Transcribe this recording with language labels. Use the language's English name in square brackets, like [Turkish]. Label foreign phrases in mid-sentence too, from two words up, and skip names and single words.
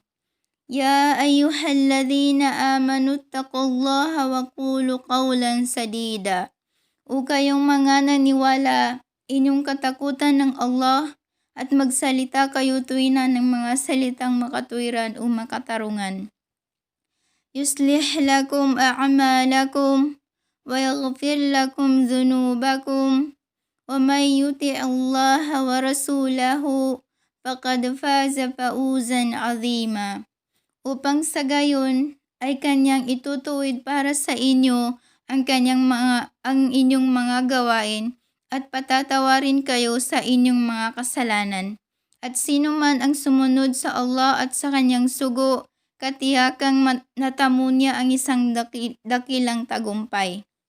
[Arabic] يا أيها الذين آمنوا اتقوا الله وقولوا قولا سديدا. [Filipino] O kayong mga naniwala, inyong katakutan ng Allah at magsalita kayo tuwina ng mga salitang makatuwiran o makatarungan. [Arabic] يصلح لكم أعمالكم ويغفر لكم ذنوبكم ومن يطع الله ورسوله فقد فاز فوزا عظيما. [Filipino] Upang sa gayon ay kanyang itutuwid para sa inyo ang inyong mga gawain at patatawarin kayo sa inyong mga kasalanan. At sino man ang sumunod sa Allah at sa kanyang sugo, katiyakang natamo niya ang isang dakilang tagumpay.